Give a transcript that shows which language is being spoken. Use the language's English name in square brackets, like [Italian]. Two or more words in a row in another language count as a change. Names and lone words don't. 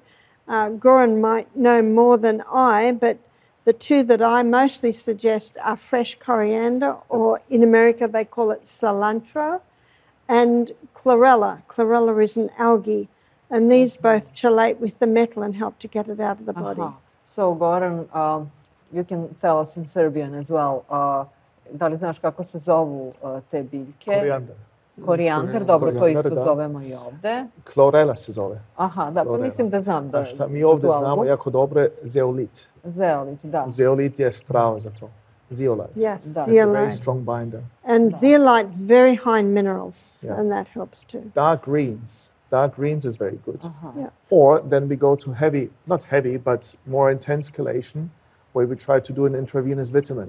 [English] Goran might know more than I, but the two that I mostly suggest are fresh coriander, or in America they call it cilantro, and chlorella. Chlorella is an algae, and these both chelate with the metal and help to get it out of the body. So, Goran, you can tell us in Serbian as well. [Serbian] Da li znaš kako se zovu te biljke? Korijander. Korijander, dobro, to isto da. zovemo i ovde. Chlorella se zove. Aha, da, pa mislim da znam da... A šta mi ovdje znamo jako dobro je zeolit. Zeolit, da. Zeolit je strava za to. Zeolite. [English] Yes, [Serbian] Da. [English] It's a very zeolite. strong binder. And zeolite, very high in minerals, and that helps too. Dark greens. Dark greens is very good. Yeah. Or then we go to heavy, not heavy, but more intense chelation, where we try to do an intravenous vitamin.